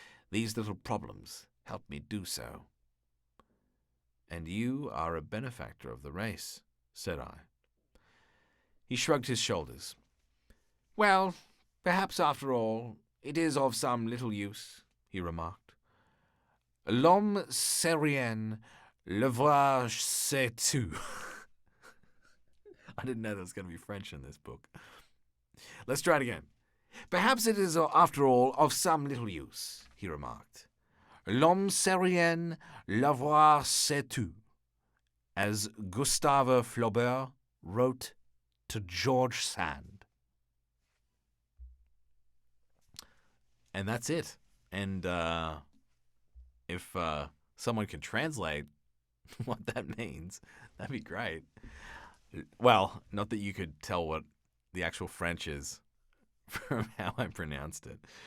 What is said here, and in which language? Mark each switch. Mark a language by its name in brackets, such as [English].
[English] These little problems help me do so. And you are a benefactor of the race, said I. He shrugged his shoulders. Well, perhaps after all, it is of some little use, he remarked. [French] L'homme c'est rien, le voir c'est tout. [English] I didn't know there was going to be French in this book. Let's try it again. Perhaps it is, after all, of some little use, he remarked. [French] L'homme c'est rien, le voir c'est tout, [English] as Gustave Flaubert wrote to George Sand. And that's it. And if someone could translate what that means, that'd be great. Well, not that you could tell what the actual French is from how I pronounced it.